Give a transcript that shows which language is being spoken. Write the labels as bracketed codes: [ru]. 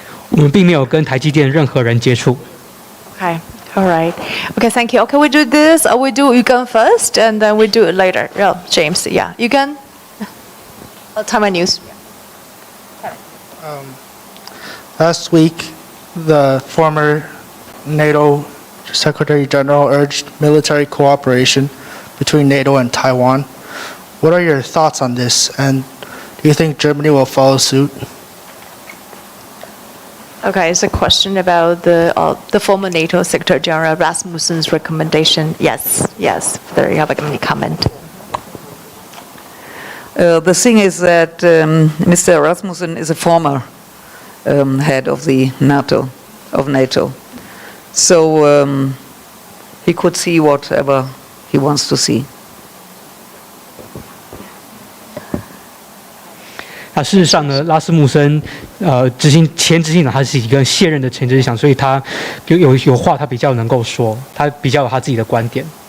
[zh] 我们并没有跟台积电任何人接触。 [en] Okay, all right. Okay, thank you. Okay, we do this. We do Yugen first, and then we do it later. Oh, James, yeah. Yugen? Taiwan News. Last week, the former NATO Secretary General urged military cooperation between NATO and Taiwan. What are your thoughts on this, and do you think Germany will follow suit? Okay, it's a question about the former NATO Secretary General Rasmussen's recommendation. Yes. There you have any comment. The thing is that Mr. Rasmussen is a former head of the NATO. So he could see whatever he wants to see. [zh] 事实上呢，拉斯穆森前执行长他是一个现任的前执行长，所以他有话他比较能够说，他比较有他自己的观点。